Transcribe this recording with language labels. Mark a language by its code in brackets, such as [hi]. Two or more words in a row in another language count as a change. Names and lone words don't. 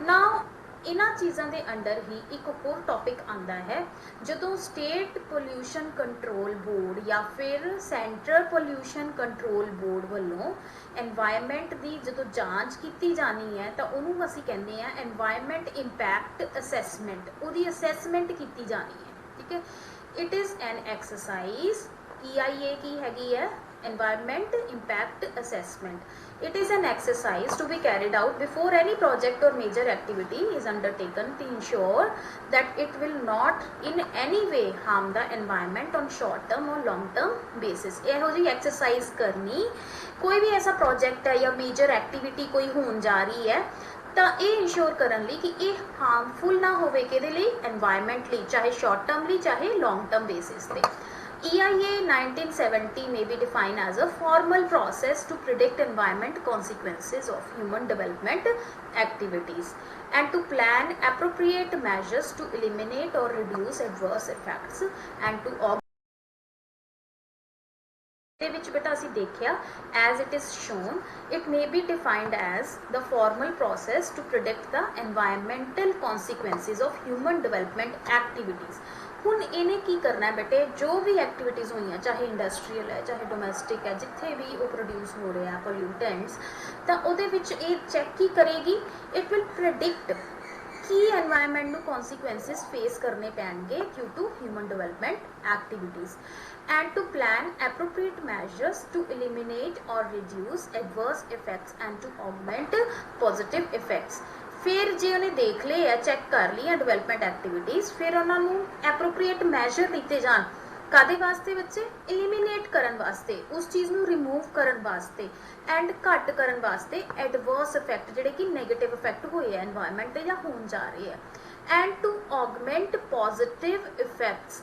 [pa] ਨਾਉ ਇਨ੍ਹਾਂ ਚੀਜ਼ੋਂ ਕੇ ਅੰਡਰ ਹੀ ਏਕ ਹੋਰ ਟੌਪਿਕ ਆਤਾ ਹੈ, ਜਦੋਂ ਸਟੇਟ ਪੋਲਿਊਸ਼ਨ ਕੰਟਰੋਲ ਬੋਰਡ ਯਾ ਫਿਰ ਸੈਂਟਰਲ ਪੋਲਿਊਸ਼ਨ ਕੰਟਰੋਲ ਬੋਰਡ ਵਾਲੋਂ ਐਨਵਾਇਰਨਮੈਂਟ ਕੀ ਜੋ ਜਾਂਚ ਕੀ ਜਾਨੀ ਹੈ ਤੋ ਉਨ੍ਹੋਂਨੇ ਅਸੀਂ ਕਹਤੇ ਹੈਂ [en] environment impact assessment, [pa] ਉਹਦੀ ਅਸੈਸਮੈਂਟ ਕੀ ਜਾਨੀ ਹੈ, ਠੀਕ ਹੈ। [en] It is an exercise, [pa] EIA ਕੀ ਹੈਗੀ ਹੈ [en] environment impact assessment. It is an exercise to be carried out before any project or major activity is undertaken to ensure that it will not in any way harm the environment on short term or long term basis। [pa] ਇਹੋ ਜਿਹੀ ਐਕਸਰਸਾਈਜ਼ ਕਰਨੀ, ਕੋਈ ਭੀ ਐਸਾ ਪ੍ਰੋਜੈਕਟ ਹੈ ਯਾ [en] major activity [pa] ਕੋਈ ਹੋਨੇ ਜਾ ਰਹੀ ਹੈ ਤੋ ਯੇ ਇੰਸ਼ਿਓਰ ਕਰਨੇ ਲਿਏ ਕਿ ਯੇ ਹਾਰਮਫੁਲ ਨਾ ਹੋਵੇ ਕਿਹਦੇ ਲਈ, ਐਨਵਾਇਰਨਮੈਂਟ ਲਈ, ਚਾਹੇ [en] short term [pa] ਲਈ ਚਾਹੇ [en] long term basis [pa] पे। [en] EIA 1970 may be defined as a formal process to predict environment consequences of human development activities and to plan appropriate measures to eliminate or reduce adverse effects and to [pa] ਦੇ ਵਿੱਚ ਬੇਟਾ ਅਸੀਂ ਦੇਖਿਆ [en] as it is shown it may be defined as the formal process to predict the environmental consequences of human development activities। [pa] ਹੁਣ ਇਹਨੇ ਕੀ ਕਰਨਾ ਹੈ ਬੇਟੇ, ਜੋ ਵੀ ਐਕਟੀਵਿਟੀਜ਼ ਹੋਈਆਂ ਚਾਹੇ ਇੰਡਸਟਰੀਅਲ ਹੈ ਚਾਹੇ ਡੋਮੈਸਟਿਕ ਹੈ, ਜਿੱਥੇ ਵੀ ਉਹ ਪ੍ਰੋਡਿਊਸ ਹੋ ਰਿਹਾ ਪੋਲਿਊਟੈਂਟਸ, ਤਾਂ ਉਹਦੇ ਵਿੱਚ ਇਹ ਚੈੱਕ ਕੀ ਕਰੇਗੀ, [en] it will predict [pa] ਕੀ एनवायरमेंट ਨੂੰ ਕੌਨਸੀਕੁਐਂਸਿਸ ਫੇਸ ਕਰਨੇ ਪੈਣਗੇ [en] due to human development activities and to plan appropriate measures to eliminate or reduce adverse effects and to augment positive effects। [pa] ਫਿਰ ਜੇ ਉਨ੍ਹੇਂ ਦੇਖ ਲੇ ਯਾ ਚੈੱਕ ਕਰ ਲਿਆ [en] development activities, [pa] ਫਿਰ ਉਨ੍ਹੋਂਨੇ [en] appropriate measure [pa] ਲੀਤੇ ਜਾਣ ਕਾਦੇ ਵਾਸਤੇ ਬੱਚੇ, ਐਲੀਮੀਨੇਟ ਕਰਨ ਵਾਸਤੇ, ਉਸ ਚੀਜ਼ ਨੂੰ ਰਿਮੂਵ ਕਰਨ ਵਾਸਤੇ ਐਂਡ ਘਟ ਕਰਨ ਵਾਸਤੇ [en] adverse effect [pa] ਜਿਹੜੇ ਕਿ [en] negative effect [pa] ਹੋਏ ਹੈ ਐਨਵਾਇਰਨਮੈਂਟ ਤੇ ਜਾਂ ਹੋਣ ਜਾ ਰਹੇ ਹੈਂ [en] and to augment positive effects.